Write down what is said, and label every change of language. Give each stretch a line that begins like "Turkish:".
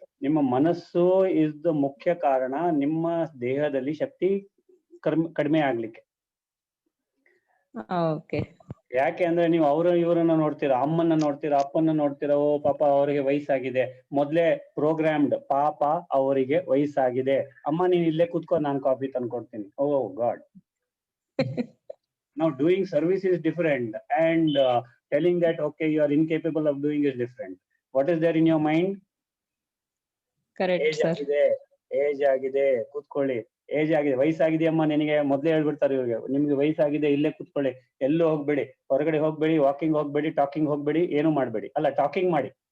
Kannada: ನಿಮ್ಮ ಮನಸ್ಸು is the ಮುಖ್ಯ ಕಾರಣ ನಿಮ್ಮ ದೇಹದಲ್ಲಿ ಶಕ್ತಿ ಕಡಿಮೆ ಆಗ್ಲಿಕ್ಕೆ.
English: Okay.
Kannada: ಯಾಕೆ ಅಂದ್ರೆ ನೀವು ಇವರನ್ನ ನೋಡ್ತೀರಾ, ಅಮ್ಮನ್ನ ನೋಡ್ತೀರಾ, ಅಪ್ಪನ್ನ ನೋಡ್ತೀರಾ, ಓ ಪಾಪ ಅವರಿಗೆ ವಯಸ್ಸಾಗಿದೆ, ಮೊದ್ಲೇ ಪ್ರೋಗ್ರಾಮ್ಡ್, ಪಾಪ ಅವರಿಗೆ ವಯಸ್ಸಾಗಿದೆ, ಅಮ್ಮ ನೀನ್ ಇಲ್ಲೇ ಕೂತ್ಕೊ, ನಾನು coffee ತಂದ್ಕೊಡ್ತೀನಿ.
English: Oh god. Now doing service is different and telling that okay you are incapable of doing is different. What is there in your mind? Correct sir.
Kannada: Age ಆಗಿದೆ ಕೂತ್ಕೊಳ್ಳಿ, ಏಜ್ ಆಗಿದೆ, ವಯಸ್ಸಾಗಿದೆ ಅಮ್ಮ ನಿನಗೆ, ಮೊದ್ಲೇ ಹೇಳ್ಬಿಡ್ತಾರೆ ಇವ್ರಿಗೆ, ನಿಮ್ಗೆ ವಯಸ್ಸಾಗಿದೆ ಇಲ್ಲೇ ಕೂತ್ಕೊಳ್ಳಿ, ಎಲ್ಲೂ ಹೋಗ್ಬೇಡಿ, ಹೊರಗಡೆ ಹೋಗ್ಬೇಡಿ, ವಾಕಿಂಗ್ ಹೋಗ್ಬೇಡಿ, ಟಾಕಿಂಗ್ ಹೋಗ್ಬೇಡಿ, ಏನು ಮಾಡ್ಬೇಡಿ. ಅಲ್ಲ, ಟಾಕಿಂಗ್ ಮಾಡಿ.